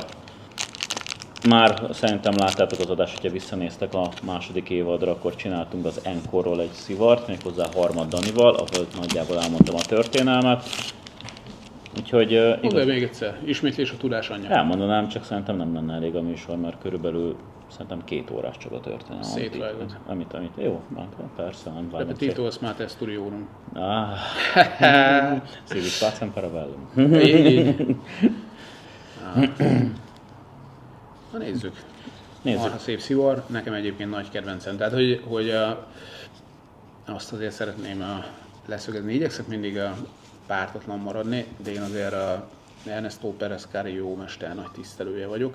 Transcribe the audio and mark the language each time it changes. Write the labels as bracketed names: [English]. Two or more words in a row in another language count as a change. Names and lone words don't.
[Hungarian] Már szerintem láttátok az adást, hogyha visszanéztek a második évadra, akkor csináltunk az Encore-ról egy szivart, méghozzá Harmad Danival, ahol nagyjából elmondtam a történelmet. Úgyhogy... Mondd el még egyszer, ismétlés a tudás anyja. Elmondanám, csak szerintem nem lenne elég a műsor, mert körülbelül szerintem 2 órás csak a történelem. Szétvágod. Amit, jó, persze, nem vágom. [Latin] Repetito est mater studiorum. Civis pacem parabellum. [Hungarian] Na nézzük. Nézzük. Marha szép szivar, nekem egyébként nagy kedvencem. Tehát, hogy azt azért szeretném leszögezni, igyekszek mindig pártatlan maradni, de én azért Ernesto Pérez Carrillo mester nagy tisztelője vagyok.